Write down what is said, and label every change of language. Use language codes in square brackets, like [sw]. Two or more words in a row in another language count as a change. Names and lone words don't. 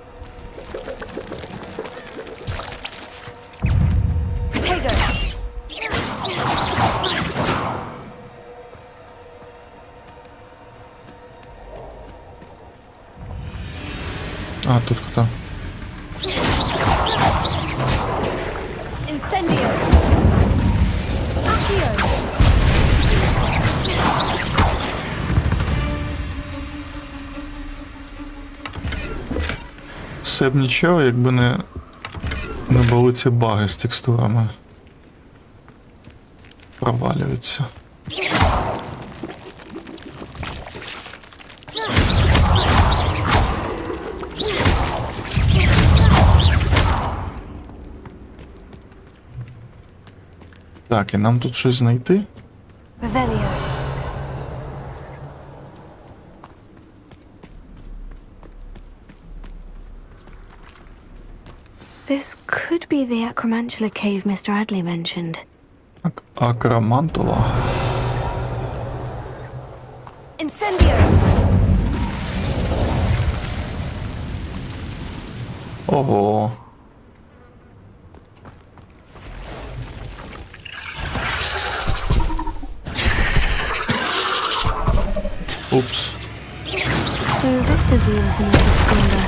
[la] Protego! [uk] А, тут хто? [la] Incendio! Accio! [uk] Все б нічого, якби не були ці баги з текстурами. Провалюються. Так, і нам тут щось знайти. [la] Revelio! [en] This could be the Acromantula cave Mr. Adley mentioned. [uk] Акромантула. [la] Incendio! [uk] Ого. Упс. [en] So this is the infamous absconder.